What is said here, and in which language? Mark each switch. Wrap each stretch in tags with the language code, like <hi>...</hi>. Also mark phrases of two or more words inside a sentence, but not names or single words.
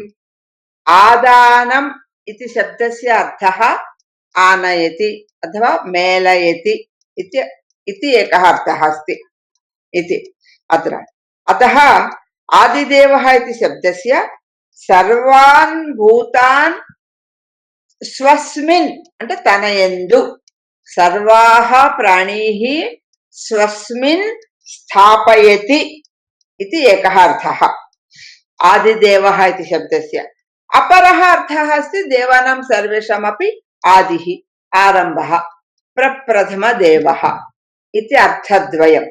<sa>आदानम् इति शब्दस्य अर्थः आनयति अथवा मेलयति इति एकः अर्थः अस्ति इति अत्र। अतः आदिदेवः इति शब्दस्य सर्वान् भूतान् स्वस्मिन्</sa> <te>అంటే తన యందు</te> <sa>सर्वाः प्राणीः स्वस्मिन् स्थापयति इति एकः अर्थः आदिदेवः इति शब्दस्य। अपरः अर्थः अस्ति देवानां सर्वेषामपि आदिः आरम्भः प्रप्रथमदेवः इति अर्थद्वयम्।</sa>